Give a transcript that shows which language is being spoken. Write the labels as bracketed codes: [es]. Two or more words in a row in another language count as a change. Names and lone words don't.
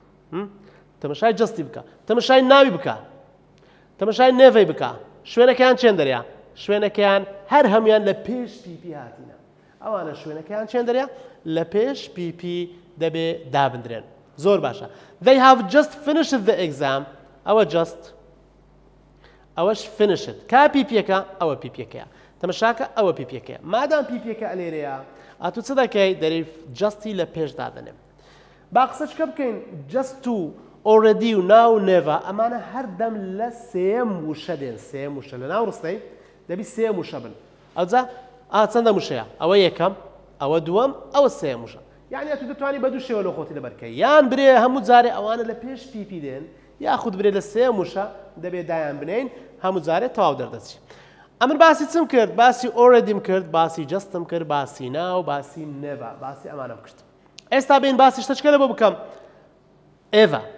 [ckb] تەماشای جستی بکە تەماشای ناوی بکە تەماشای نێڤەی بکە شوێنەکەیان چێن دەریا شوێنەکەیان هەر هەمویان لە پێش pp هاتینە ئەوانە شوێنەکەیان چێن دەریا لە پێش pp دەبێ دابدرێن زۆر باشە [en] they have just finished the exam [ckb] ئەوە just ئەوەش finished کا ppەکە ئەوە ppەکەیە تەماشاکە ئەوە ppەکەیە مادام ppەکە ئەلێرەیە ئاتو چ دەکەی دەری جستی لە پێش دادەنێم با قسەچکە بکەین just و already و [en] now never [ckb] ئەمانە هەردەم لە سێم وشە دێن سێم وشە لە ناو ڕستەی دەبی سێم وشە بن ئەوجا چەندە وشەیە ئەوە یەکەم ئەوە دووەم ئەوە سێم وشە یعنی تو دەتوانی بە دوو شێوە لە خۆتی لەبەرکەی یان برێ هەموو جارێ ئەوانە لە پێش pp دێن یاخود برێ لە سێم وشە دەبێت دایان بنین هەموو جارێ تەواو دەردەچی ئەمن باسی چم کرد باسی already کرد باسی justم کرد باسی now باسی never باسی ئەمانە کرد ئێستا بین باسی شتەچکە لە بۆ بکەم ئێڤە